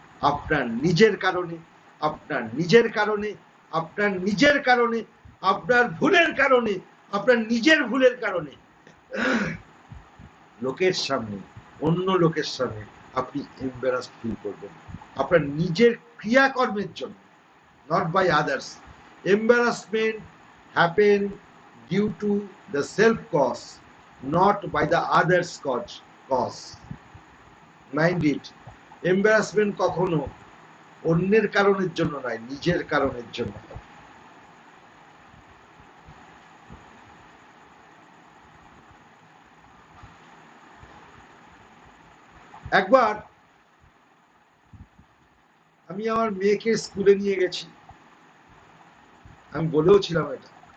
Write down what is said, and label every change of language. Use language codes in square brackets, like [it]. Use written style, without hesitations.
[bn] আপনার নিজের কারণে, আপনার নিজের কারণে, আপনার নিজের কারণে, আপনার ভুলের কারণে, আপনার নিজের ভুলের কারণে লোকের সামনে, অন্য লোকের সামনে আপনি এম্বারাসড ফিল করবেন, আপনার নিজের ক্রিয়াকর্মের জন্য, [en] not by others. Embarrassment happen due to the self cause, not by the others cause. Mind it. [bn] Embarrassment কখনো অন্যের কারণের জন্য নয়, নিজের কারণের জন্য। একবার আমি আমার মেয়েকে স্কুলে নিয়ে গেছি, আমি বলেও ছিলাম এটা,